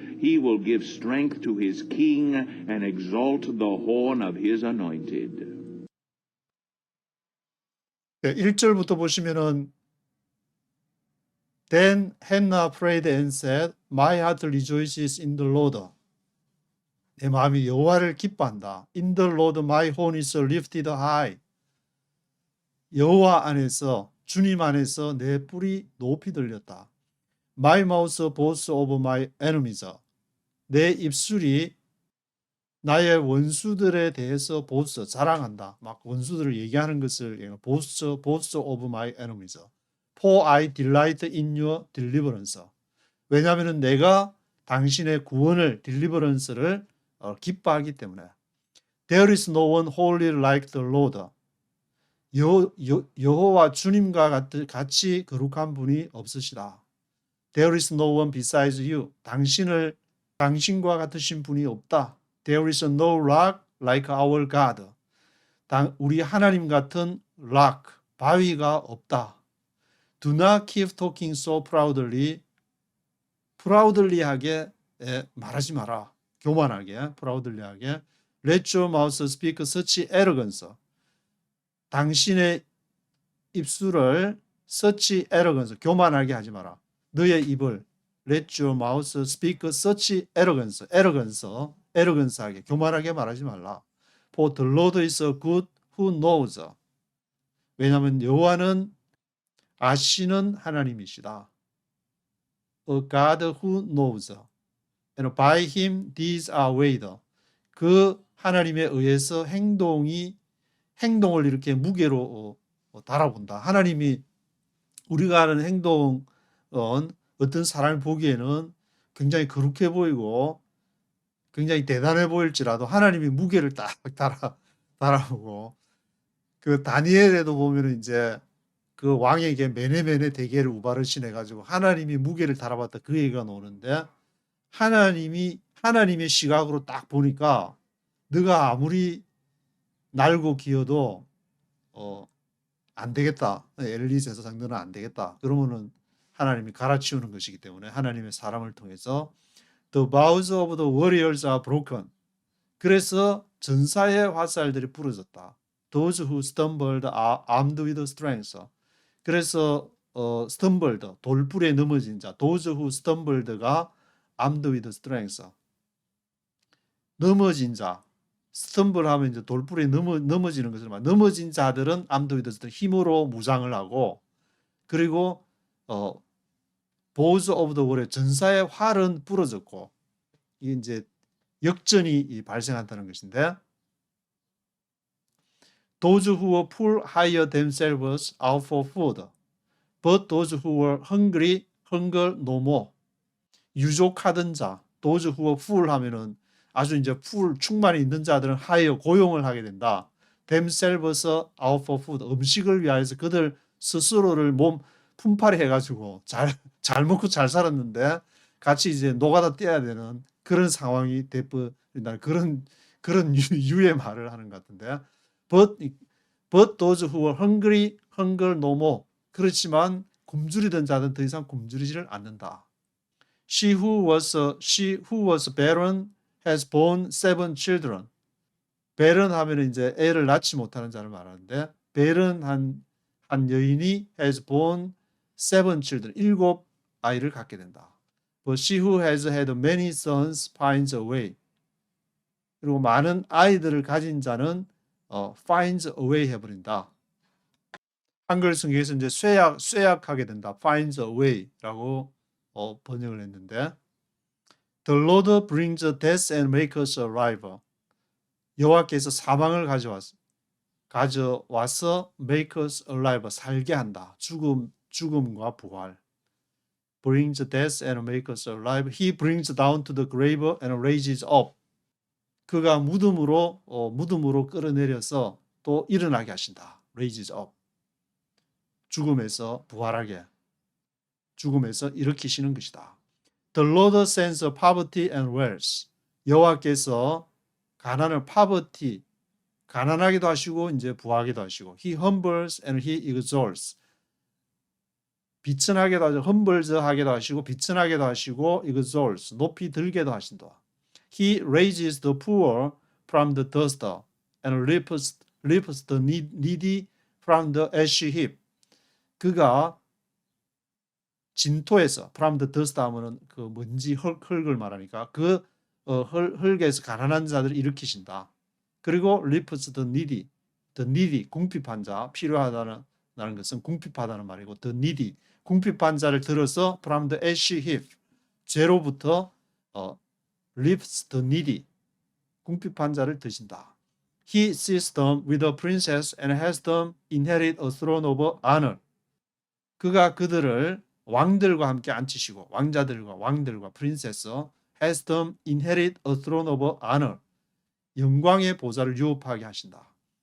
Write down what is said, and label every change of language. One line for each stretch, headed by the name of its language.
English: He will give strength to his king and exalt the horn of his anointed.
Korean: 1절부터 보시면은
English: Then Hannah prayed and said, My heart rejoices in the Lord.
Korean: 내 마음이 여호와를 기뻐한다.
English: In the Lord my horn is lifted high.
Korean: 여호와 안에서, 주님 안에서 내 뿔이 높이 들렸다.
English: My mouth boasts over my enemies.
Korean: 내 입술이 나의 원수들에 대해서 보스, 자랑한다. 막 원수들을 얘기하는 것을
English: boast over my enemies. For I delight in your deliverance.
Korean: 왜냐하면 내가 당신의 구원을, 딜리버런스를 기뻐하기 때문에.
English: There is no one holy like the Lord.
Korean: 여호와 주님과 같이 거룩한 분이 없으시다.
English: There is no one besides you.
Korean: 당신과 같으신 분이 없다.
English: There is no rock like our God.
Korean: 우리 하나님 같은 rock, 바위가 없다.
English: Do not keep talking so proudly.
Korean: proudly하게 말하지 마라. 교만하게, proudly하게.
English: Let your mouth speak such arrogance.
Korean: 당신의 입술을
English: such arrogance,
Korean: 교만하게 하지 마라. 너의 입을
English: let your mouth speak such arrogance,
Korean: arrogance하게, 교만하게 말하지 말라.
English: For the Lord is a good who knows.
Korean: 왜냐하면 여호와는 아시는 하나님이시다.
English: A God who knows. And by him these are weighed.
Korean: 그 하나님에 의해서 행동을 이렇게 무게로 달아본다. 하나님이 우리가 하는 행동은 어떤 사람이 보기에는 굉장히 거룩해 보이고 굉장히 대단해 보일지라도 하나님이 무게를 딱 달아보고 그 다니엘에도 보면은 이제 그 왕에게 메네메네 대계를 우바르신 해가지고 하나님이 무게를 달아봤다 그 얘기가 나오는데 하나님의 시각으로 딱 보니까 너가 아무리 날고 기어도 안 되겠다. 엘리세서 장로는 안 되겠다. 그러면은 하나님이 갈아치우는 것이기 때문에 하나님의 사람을 통해서
English: The bows of the warriors are broken.
Korean: 그래서 전사의 화살들이 부러졌다.
English: Those who stumbled are armed with strength.
Korean: 그래서 stumbled 돌불에 넘어진 자.
English: Those who stumbled가 armed with strength.
Korean: 넘어진 자. 스텀블 하면 이제 돌불에 넘어지는 것을 말. 넘어진 자들은
English: armed with strength.
Korean: 힘으로 무장을 하고 그리고
English: bows of the warrior
Korean: 전사의 활은 부러졌고 이게 이제 역전이 발생한다는 것인데
English: Those who were poor hired themselves out for food, but those who were hungry hunger no more.
Korean: 유족하던 자,
English: those who were full
Korean: 하면은 아주 이제 full 충만히 있는 자들은 hire 고용을 하게 된다.
English: themselves out for food
Korean: 음식을 위하여서 그들 스스로를 몸 품팔이 해가지고 잘 먹고 잘 살았는데 같이 이제 노가다 떼야 되는 그런 상황이 돼버린다. 그런 유의 말을 하는 것 같은데.
English: But those who were hungry, hunger no more.
Korean: 그렇지만 굶주리던 자들은 더 이상 굶주리지를 않는다.
English: She who was barren has borne 7 children.
Korean: barren 하면 이제 애를 낳지 못하는 자를 말하는데 barren한 여인이
English: has borne 7 children.
Korean: 7 아이를 갖게 된다.
English: But she who has had many sons finds a way.
Korean: 그리고 많은 아이들을 가진 자는
English: finds a way
Korean: 해버린다. 한글 성경에서 이제 쇠약하게 된다.
English: finds a way라고
Korean: 번역을 했는데
English: The Lord brings death and makes us alive.
Korean: 여호와께서 사망을 가져와서
English: make us alive
Korean: 살게 한다. 죽음과 부활.
English: brings death and makes us alive. He brings down to the grave and raises up.
Korean: 그가 무덤으로 끌어내려서 또 일어나게 하신다.
English: raises up.
Korean: 죽음에서 부활하게. 죽음에서 일으키시는 것이다.
English: The Lord sends poverty and wealth.
Korean: 여호와께서 가난을 poverty, 가난하기도 하시고 이제 부하기도 하시고
English: He humbles and He exalts.
Korean: 비천하게도 하시고 humbles하게도 하시고 비천하게도 하시고 exalts, 높이 들게도 하신다.
English: He raises the poor from the dust and lifts the needy from the ash heap.
Korean: 그가 진토에서
English: from the dust
Korean: 하면은 그 먼지 흙을 말하니까 그 흙에서 가난한 자들을 일으키신다. 그리고
English: lifts the needy
Korean: 궁핍한 자 필요하다는 것은 궁핍하다는 말이고
English: the needy
Korean: 궁핍한 자를 들어서
English: from the ash heap
Korean: 죄로부터 lifts the needy 궁핍한 자를 드신다.
English: He seats them with a princess and has them inherit a throne of honor.
Korean: 그가 그들을 왕들과 함께 앉히시고 왕들과 프린세스
English: has them inherit a throne of honor.
Korean: 영광의 보좌를 유업하게 하신다.